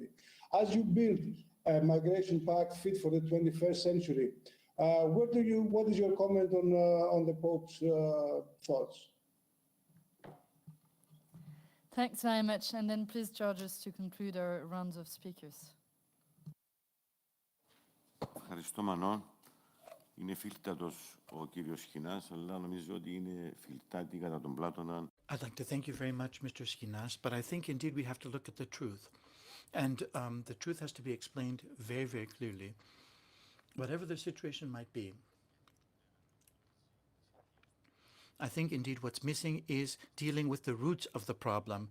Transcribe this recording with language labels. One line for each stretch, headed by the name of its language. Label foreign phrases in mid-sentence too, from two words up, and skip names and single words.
English: As you build a migration pact fit for the 21st century, what is your comment on the Pope's thoughts? Thanks very much. And then please, Georges, to conclude our rounds of speakers.
Greek: Ευχαριστώ, Μανών. Είναι φίλτατος ο κύριος Σχοινάς, αλλά νομίζω ότι είναι φιλτάτη κατά τον Πλάτωνα.
English: I'd like to thank you very much, Mr. Schinas, but I think indeed we have to look at the truth. And the truth has to be explained very, very clearly. Whatever the situation might be, I think indeed what's missing is dealing with the roots of the problem.